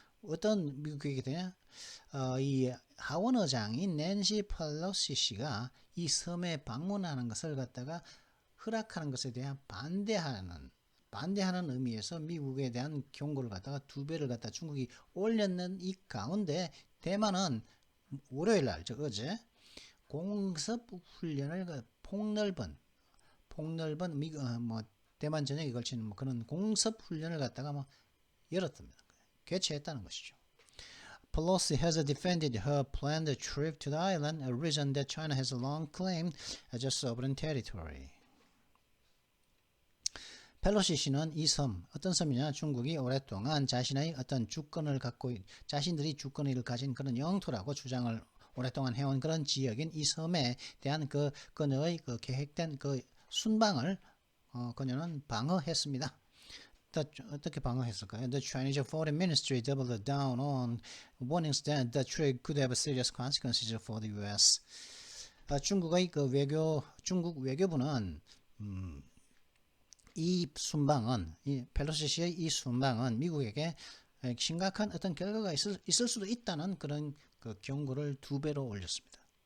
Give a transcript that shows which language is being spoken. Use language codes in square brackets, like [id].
[ko] 어떤 미국에 대한 이 하원 의장인 낸시 펠로시 씨가 이 섬에 방문하는 것을 갖다가 허락하는 것에 대한 반대하는 의미에서 미국에 대한 경고를 갖다가 두 배를 갖다 중국이 올렸는 이 가운데 대만은 월요일 날 어제 공습 훈련을 폭넓은 미국 뭐 대만 전역에 걸치는 뭐 그런 공습 훈련을 갖다가 뭐 열었답니다. 개최했다는 것이죠. [en] Pelosi has defended her planned trip to the island, a region that China has long claimed as a sovereign territory. [ko] 펠로시 씨는 이 섬, 어떤 섬이냐? 중국이 오랫동안 자신의 어떤 주권을 자신들이 주권을 가진 그런 영토라고 주장을 오랫동안 해온 그런 지역인 이 섬에 대한 그녀의 계획된 순방을 그녀는 방어했습니다. 어떻게 방어했을까요? [en] The Chinese Foreign Ministry doubled down on warnings that the trip could have serious consequences for the U.S. [ko] 중국의 중국 외교부는 이 펠로시 씨의 이 순방은 미국에게 심각한 어떤 결과가 있을 수도 있다는 그런 경고를 두 배로 올렸습니다.